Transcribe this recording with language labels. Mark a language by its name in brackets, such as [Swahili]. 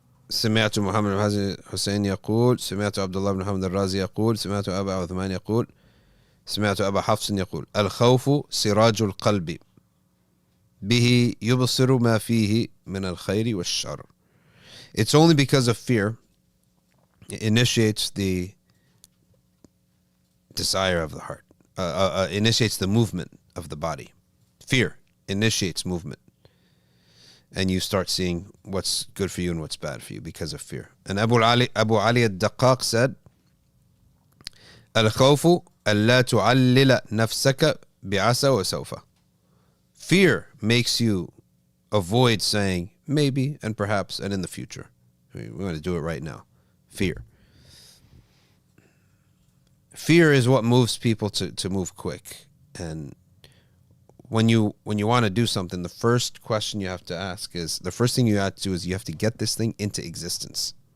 [Arabic] سمعت محمد بن حسين يقول سمعت عبد الله بن محمد الرازي يقول سمعت أبا عثمان يقول سمعت أبا حفص يقول الخوف سراج القلب به يبصر ما فيه من الخير والشر. [English] It's only because of fear it initiates the desire of the heart, initiates the movement of the body. Fear initiates movement. And you start seeing what's good for you and what's bad for you because of fear. And Abu Ali al-Daqqaq said, [Arabic] الخوف ألا تعلل نفسك بعسى وسوف. [English] Fear makes you avoid saying maybe and perhaps and in the future. We want to do it right now. Fear. Fear is what moves people to move quick. And when you want to do something, the first question you have to ask is, the first thing you have to do is you have to get this thing into existence.